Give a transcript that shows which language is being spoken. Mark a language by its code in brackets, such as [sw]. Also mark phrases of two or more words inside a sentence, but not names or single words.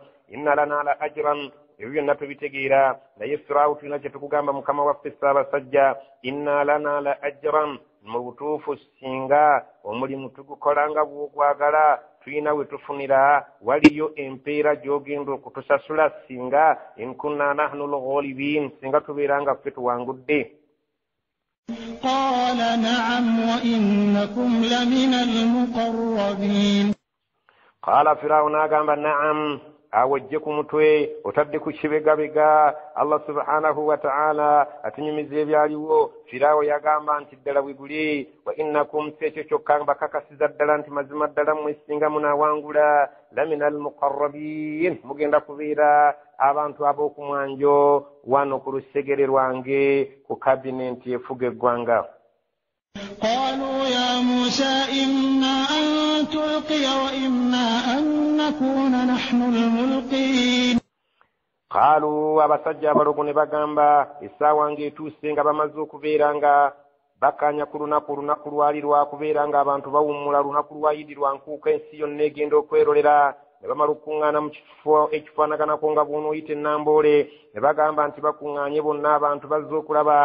[ar] إن لنا لأجرا, [lg] ebyo byonna tubitegeera naye Firaawo tulina kye tukugamba mukama waffe Ssaabasajja. [ar] إن لنا لأجرا, [lg] mu butuufu singa omulimu tugukola nga bw'ogwagala tulina we tufunira waliyo empeera gy'ogenda okutusasula singa [ar] إن كنا نحن الغالبين, [lg] singa tubeera nga ffe tuwangudde. [ar] قال نعم وإنكم لمن المقربين. قال فرعون agamba نعم, [lg] awojje ku mutwe otadde ku kibegabega. Allah subhanahu wa ta'ala atunyumiza ebyaliwo. Firaawo yagamba nti ddala wiguli [ar] وإنكم [lg] sekyo kyokka bakakasiza ddala nti mazima ddala mwesinga munawangula [ar] لمن المقربين, [lg] mugenda kubeera abantu ab'okumwanjo wano ku lusegere lwange ku kabinenti efuga eggwanga. [ar] قالوا يا موسى إما أن تلقي وإما أن نكون نحن الملقين. [lg] قالوا abasajja abalugo ne bagamba essaawa ng'etuuse nga bamaze okubeera nga bakanya ku lunaku lwali lwakubeera nga abantu bawummula lunaku lwayidirwa nkuuka ensi yonna egenda okwerolera. Ne bamala okukuŋŋaana mu kifo ekifaanaganako nga bw'onooyita ennamboole ne bagamba nti bakuŋŋaanye bonna abantu bazze okulaba.